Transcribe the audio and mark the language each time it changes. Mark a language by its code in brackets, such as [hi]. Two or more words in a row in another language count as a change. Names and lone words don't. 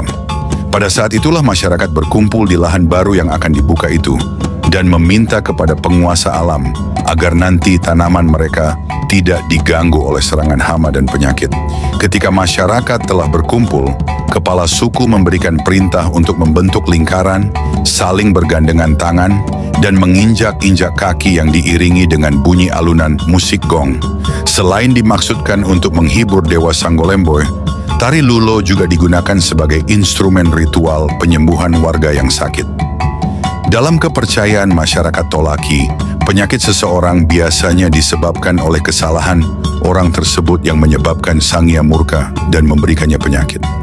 [id] Pada saat itulah masyarakat berkumpul di lahan baru yang akan dibuka itu dan meminta kepada penguasa alam agar nanti tanaman mereka tidak diganggu oleh serangan hama dan penyakit. Ketika masyarakat telah berkumpul, kepala suku memberikan perintah untuk membentuk lingkaran, saling bergandengan tangan, dan menginjak-injak kaki yang diiringi dengan bunyi alunan musik gong. Selain dimaksudkan untuk menghibur Dewa Sanggolemboy, tari lulo juga digunakan sebagai instrumen ritual penyembuhan warga yang sakit. Dalam kepercayaan masyarakat Tolaki, penyakit seseorang biasanya disebabkan oleh kesalahan orang tersebut yang menyebabkan Sang Hyang murka dan memberikannya penyakit.